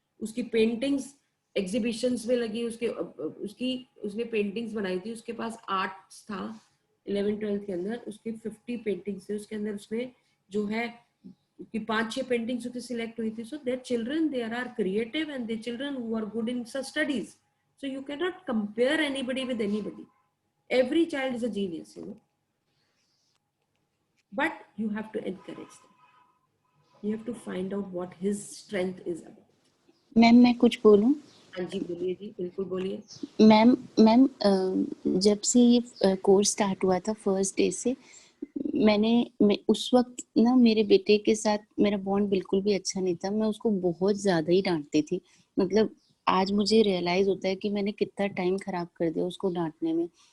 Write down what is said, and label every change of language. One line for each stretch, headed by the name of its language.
Hindi: उसकी paintings exhibitions में लगी, उसने पेंटिंग्स बनाई थी. उसके पास आर्ट्स था 11th-12th के अंदर, उसके 50 पेंटिंग्स थे. उसके अंदर उसने जो है कि 5-6 पेंटिंग्स उसकी सिलेक्ट हुई थी.
English: So there children, there are creative and there children who are good in studies. So you cannot compare anybody with anybody. Every child is a genius, but you have to encourage them. You have to find out what his strength is about.
Hindi: Ma'am मैं कुछ बोलूं? हाँ जी, बोलिए जी, बिल्कुल बोलिए. Ma'am जब से ये कोर्स स्टार्ट हुआ था फर्स्ट डे से, मैं उस वक्त ना मेरे बेटे के साथ मेरा बॉन्ड बिल्कुल भी अच्छा नहीं था. मैं उसको बहुत ज्यादा ही डांटती थी. मतलब आज मुझे रियलाइज होता है कि मैंने कितना टाइम खराब कर दिया उसको डांटने में.